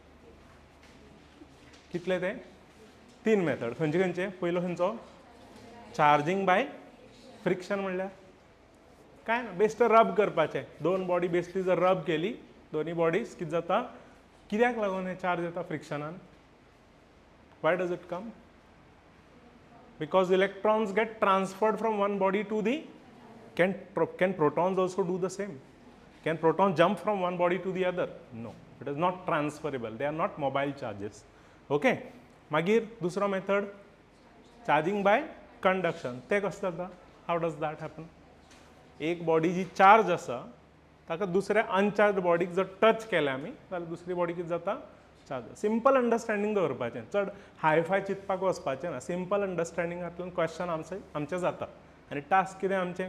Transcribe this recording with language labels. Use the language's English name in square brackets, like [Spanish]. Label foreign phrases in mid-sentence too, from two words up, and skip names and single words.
[Konkani] कितले ते? 3 मेथड. खंयचे खंयचे? पयलो खंयचो? [English] Charging by friction. [Konkani] म्हणल्यार काय ना, बेश्टे रब करपाचें. 2 बॉडी बेश्टी जर रब केली, दोन्ही बॉडीज कितें जाता? कित्याक लागून हे चार्ज येता फ्रिक्शनान? [English] Why does it come? Because electrons get transferred from one body to the, can protons also do the same? Can protons jump from one body to the other? No, it is not transferable. They are not mobile charges. [Konkani] Okay, मागीर दुसरो मेथड [English] charging by conduction. [Konkani] ते कशें जाता? [English] How does that happen? [Konkani] एक बॉडी जी चार्ज आसा ताका दुसऱ्या अनचार्ज बॉडीक जर टच केलें आमी जाल्यार दुसरी बॉडी कितें जाता? चार्ज. [English] simple understanding [Konkani] दवरपाचें, चड हायफाय चिंतपाक वचपाचें ना. सिंपल अंडरस्टँडिंगांतल्यान क्वेश्चन आमचें जाता. आनी टास्क कितें आमचें?